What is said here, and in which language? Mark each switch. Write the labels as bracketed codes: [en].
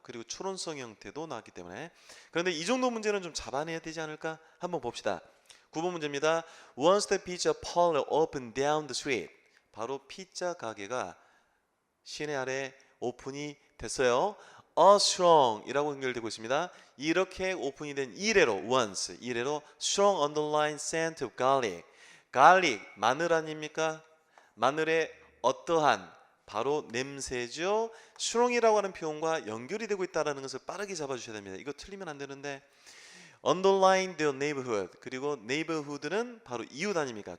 [ko] 그리고 추론성 형태도 나왔기 때문에. 그런데 이 정도 문제는 좀 잡아내야 되지 않을까? 한번 봅시다. 9번 문제입니다. [en] Once the pizza parlor opened down the street. [ko] 바로 피자 가게가 시내 아래 오픈이 됐어요. [en] A strong [ko] 이라고 연결되고 있습니다. 이렇게 오픈이 된 이래로 [en] once 이래로 strong underline scent of garlic. [ko] garlic 마늘 아닙니까? 마늘의 어떠한 바로 냄새죠. strong이라고 하는 표현과 연결이 되고 있다는 것을 빠르게 잡아주셔야 됩니다. 이거 틀리면 안 되는데 [en] underline the neighborhood [ko] 그리고 neighborhood는 바로 이웃 아닙니까?